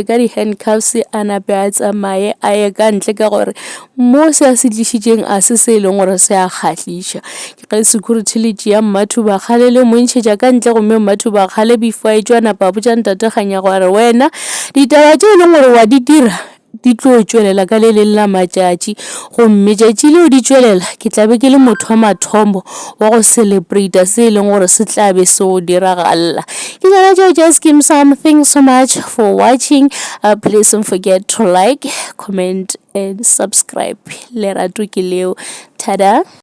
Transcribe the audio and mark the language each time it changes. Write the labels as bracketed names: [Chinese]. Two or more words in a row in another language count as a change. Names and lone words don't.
[Northern Sotho] ka di-handcuffs a nape a tsamaye a ye ka ntle ka gore mo se a se tlišitšeng a se se e leng gore se a kgahliša ke ge security le tšea Mathuba Kgale le mo ntšhetša ka ntle gomme Mathuba Kgale before a tšwa napa a botša Ntate Kganyago a re wena ditaba tše e leng gore wa di dira di tlo tswelela ka le leng la matšatši gomme tšatši leo di tswelela ke tlabe ke le motho wa mathomo wa go celebrate se e leng gore se tlabe se go diragalla. Ke tsona tšeo tša Skeem Saam. [English] Thanks so much for watching. Please don't forget to like, comment and subscribe. [Northern Sotho] Lerato ke leo. Tada.